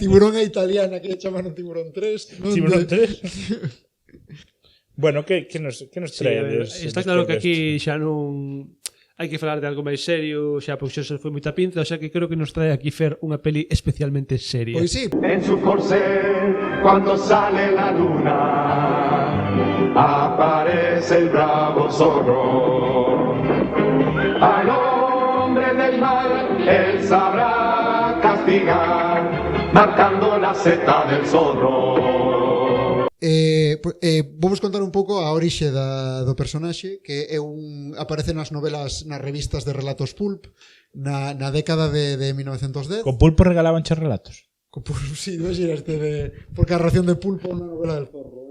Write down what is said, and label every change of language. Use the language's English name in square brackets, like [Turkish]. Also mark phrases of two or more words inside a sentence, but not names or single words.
[Galician] Tiburón a italiana que le chamaron Tiburón 3. Tiburón 3. Bueno, que nos trae? Está claro que aquí xa non hai que falar de algo máis serio, xa porque xa se foi moita pinza, o sea que creo que nos trae aquí Fer unha peli especialmente seria. Pois sí. [Spanish] En su corsé, cuando sale la luna, aparece el bravo zorro. Al hombre del mal, él sabrá castigar, marcando la seta del zorro. [Galician] Vou vos contar un pouco a orixe do personaxe, que aparece nas novelas, nas revistas de relatos pulp na década de 1910. Con pulpo regalaban che relatos. Sí, porque a ración de pulpo é unha novela del Zorro.